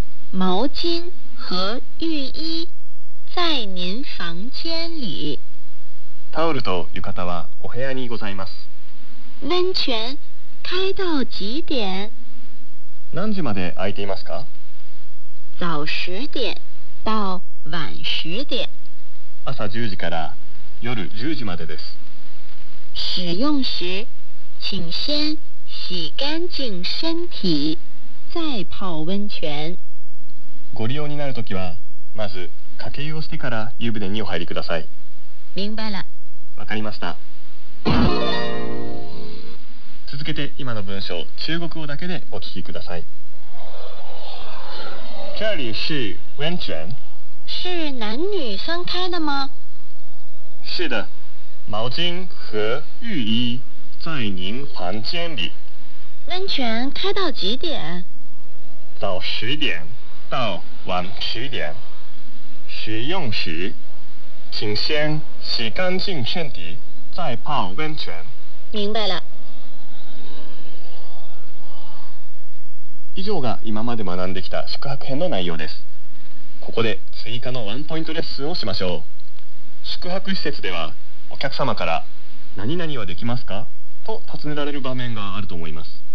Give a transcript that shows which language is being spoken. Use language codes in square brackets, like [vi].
[zh] 毛巾和浴衣在您房间里。 [ja] タオルと浴衣はお部屋にございます。 [zh] 温泉开到几点？ [ja] 何時まで空いていますか？ [zh] 早十点到晚十点。 [ja] 朝十時から夜十時までです。 [zh] 使用时，请先洗干净身体，再泡温泉。 [ja] ご利用になるときはまず掛け湯をしてから湯船にお入りください。 [zh] 明白了。 [ja] わかりました。続けて今の文章、中国語だけでお聞きください。 [zh] 这里是温泉。是男女分开的吗？是的。毛巾和浴衣在您房间里。温泉开到几点？早十点到晚十点。使用时，请先洗干净身体，再泡温泉。明白了。 [ja] 以上が今まで学んできた宿泊編の内容です。ここで追加のワンポイントレッスンをしましょう。宿泊施設ではお客様から何々はできますかと尋ねられる場面があると思います。